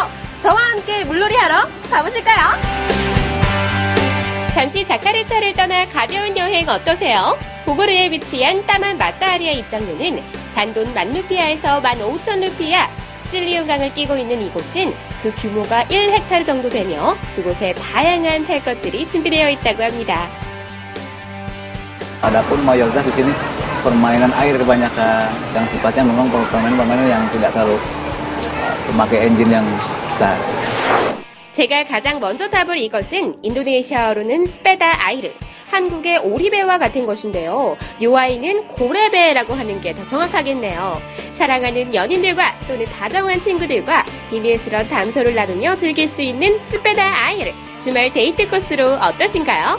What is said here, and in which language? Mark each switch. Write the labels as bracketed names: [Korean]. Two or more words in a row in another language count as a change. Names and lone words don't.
[Korean] 저와 함께 물놀이 하러 가보실까요? 잠시 자카르타를 떠나 가벼운 여행 어떠세요? 보고르에 위치한 따만 마따리의 입장료는 단돈 10,000루피아에서 15,000루피아, 실리온강을 끼고 있는 i곳은 그 규모가 1헥타르 정도 되며 그곳에 다양한 탈 것들이 준비되어 있다고 합니다. [Indonesian] Adapun mayoritas di sini permainan air kebanyakan, yang sifatnya memang permainan yang tidak terlalu memakai engine yang besar. [Korean] 제가 가장 먼저 타볼 이것은 인도네시아어로는 [Indonesian] sepeda air, [Korean] 한국의 오리배와 같은 것인데요. 요 아이는 고래배라고 하는 게 더 정확하겠네요. 사랑하는 연인들과 또는 다정한 친구들과 비밀스러운 담소를 나누며 즐길 수 있는 [Indonesian] sepeda air, [Korean] 주말 데이트 코스로 어떠신가요?